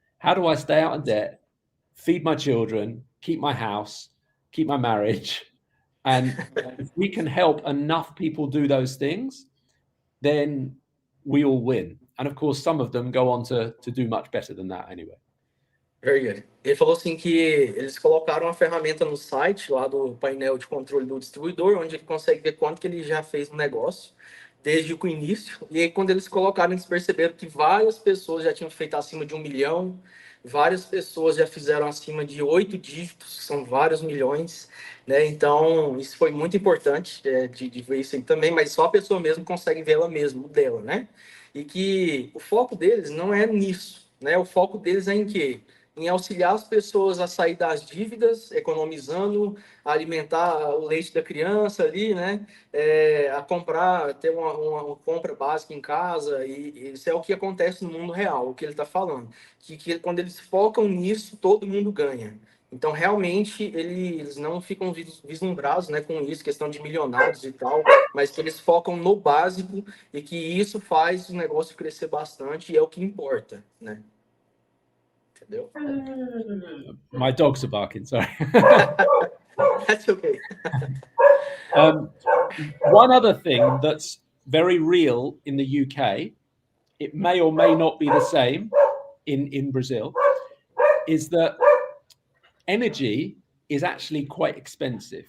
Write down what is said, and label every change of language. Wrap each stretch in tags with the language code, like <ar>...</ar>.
<en>How do I stay out of debt, feed my children, keep my house, keep my marriage? And if we can help enough people do those things, then we all win. And of course, some of them go on to do much better than that anyway. Very good.</en> <pt>Ele falou assim que eles colocaram uma ferramenta no site lá do painel de controle do distribuidor, onde ele consegue ver quanto que ele já fez no negócio desde o início. E aí, quando eles colocaram, eles perceberam que várias pessoas já tinham feito acima de 1 milhão, várias pessoas já fizeram acima de 8 dígitos, que são vários milhões, né? Então, isso foi muito importante de ver isso aí também, mas só a pessoa mesmo consegue ver ela mesma, o dela, né? E que o foco deles não é nisso, né? O foco deles é em quê? Em auxiliar as pessoas a sair das dívidas, economizando, a alimentar o leite da criança ali, né? A comprar, ter uma compra básica em casa, e isso é o que acontece no mundo real, o que ele está falando. Que quando eles focam nisso, todo mundo ganha. Então, realmente, eles não ficam vislumbrados, né, com isso, questão de milionários e tal, mas que eles focam no básico e que isso faz o negócio crescer bastante e é o que importa, né? Entendeu?</pt> <en>My dogs are barking, sorry. That's okay. One other thing that's very real in the UK, it may or may not be the same in Brazil, is that energy is actually quite expensive.</en>